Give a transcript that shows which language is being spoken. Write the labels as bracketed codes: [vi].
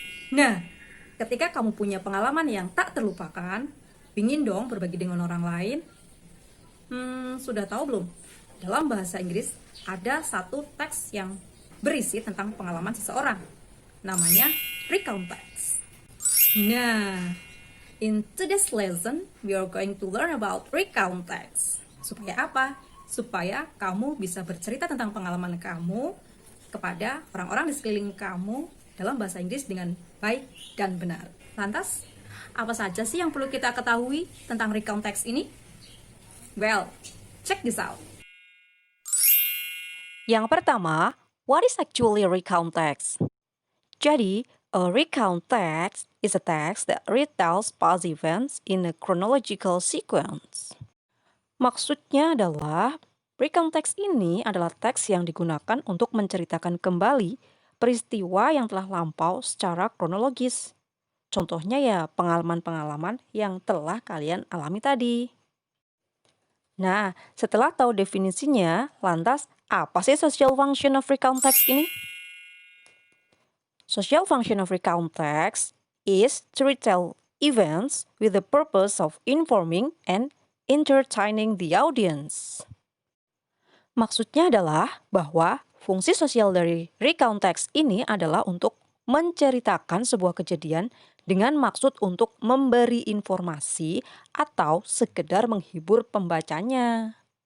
[id] Nah, ketika kamu punya pengalaman yang tak terlupakan, pingin dong berbagi dengan orang lain. Sudah tahu belum? Dalam bahasa Inggris ada satu teks yang berisi tentang pengalaman seseorang. Namanya recount text. [en] Nah, in today's lesson, we are going to learn about recount text. [id] Supaya apa? Supaya kamu bisa bercerita tentang pengalaman kamu kepada orang-orang di sekeliling kamu dalam bahasa Inggris dengan baik dan benar. Lantas, apa saja sih yang perlu kita ketahui tentang recount text ini? [en] Well, check this out. [id] Yang pertama, [en] what is actually a recount text? [id] Jadi, [en] a recount text is a text that retells past events in a chronological sequence. [id] Maksudnya adalah, recount text ini adalah teks yang digunakan untuk menceritakan kembali peristiwa yang telah lampau secara kronologis. Contohnya ya pengalaman-pengalaman yang telah kalian alami tadi. Nah, setelah tahu definisinya, lantas apa sih [en] social function of recount text [id] ini? [en] Social function of recount text is to retell events with the purpose of informing and entertaining the audience. [id] Maksudnya adalah bahwa fungsi sosial dari recount text ini adalah untuk menceritakan sebuah kejadian dengan maksud untuk memberi informasi atau sekedar menghibur pembacanya.